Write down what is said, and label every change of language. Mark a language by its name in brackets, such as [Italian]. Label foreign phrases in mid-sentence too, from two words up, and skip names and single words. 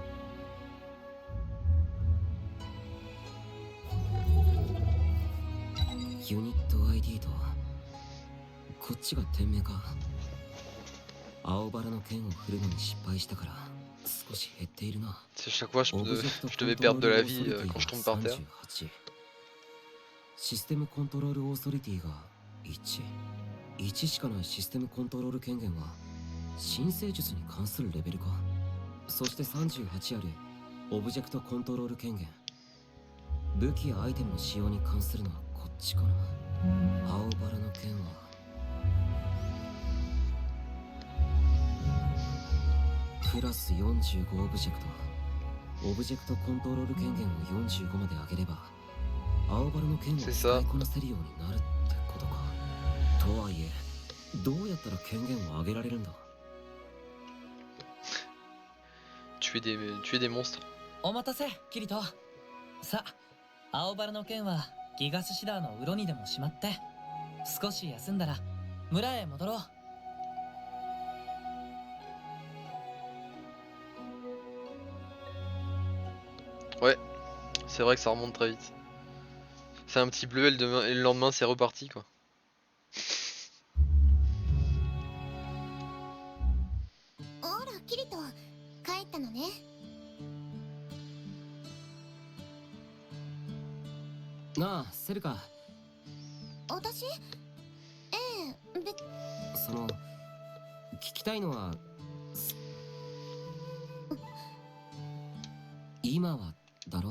[Japanese] ユニット ID とこっちが店名か。青バラの剣を振るのに失敗したから少し減っているな。 [French] C'est chaque fois je devais perdre de la vie quand je tombe par terre. [English] System Control Authority [Japanese] が1しかない。 [English] System Control [Japanese] 権限は新生術に関するレベルか。そして38ある [English] Object Control [Japanese] 権限、武器やアイテムの使用に関するのはこっちかな。青バラの剣はプラス45オブジェクト、 [English] Object Control [Japanese] 権限を45まで上げれば青バラの剣を使いこなせるようになるってことか。とはいえどうやったら権限を上げられるんだ。 [French] tuer des monstres. [Japanese] お待たせキリト。さあ、青バラの剣はギガスシダーの鱗にでもしまって少し休んだら村へ戻ろう。 [French] Ouais, c'est vrai que ça remonte très vite. C'est un petit bleu et le lendemain c'est reparti quoi. [Japanese] Oh, Kirito, 帰ったのね。なあセルカ、私？ええ、その聞きたいのは今はだろ。